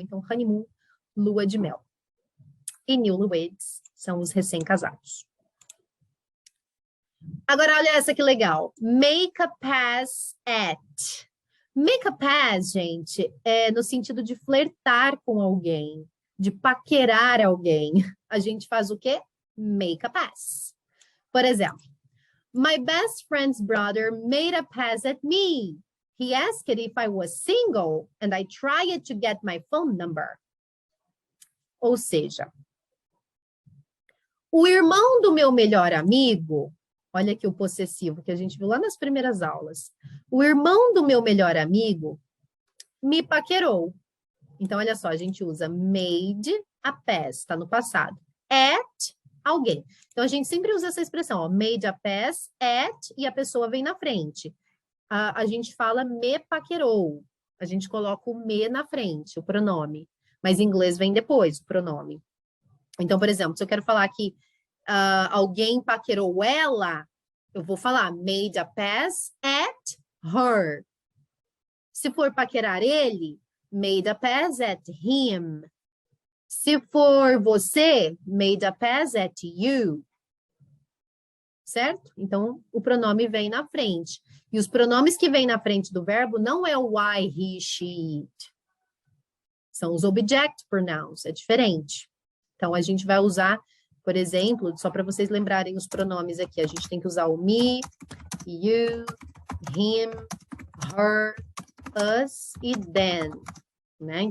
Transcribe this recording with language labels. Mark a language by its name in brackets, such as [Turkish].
[Portuguese] Então, honeymoon, lua de mel. E newlyweds são os recém-casados. Agora, olha essa que legal. Make a pass at. Make a pass, gente, é no sentido de flertar com alguém, de paquerar alguém. A gente faz o quê? Make a pass. Por exemplo, [English] my best friend's brother made a pass at me. He asked if I was single and I tried to get my phone number. [Portuguese] Ou seja, o irmão do meu melhor amigo, olha aqui o possessivo que a gente viu lá nas primeiras aulas. O irmão do meu melhor amigo me paquerou. Então, olha só, a gente usa made a pass, está no passado. At alguém. Então, a gente sempre usa essa expressão, ó, made a pass at, e a pessoa vem na frente. A gente fala me paquerou. A gente coloca o me na frente, o pronome. Mas em inglês vem depois, o pronome. Então, por exemplo, se eu quero falar que alguém paquerou ela, eu vou falar [English] made a pass at her. [Portuguese] Se for paquerar ele, [English] made a pass at him. [Portuguese] Se for você, [English] made a pass at you. [Portuguese] certo? Então, o pronome vem na frente. E os pronomes que vêm na frente do verbo não é o I, he, she, it. São os object pronouns, é diferente. Então, a gente vai usar, por exemplo, só para vocês lembrarem os pronomes aqui, a gente tem que usar o me, you, him, her, us e them, né?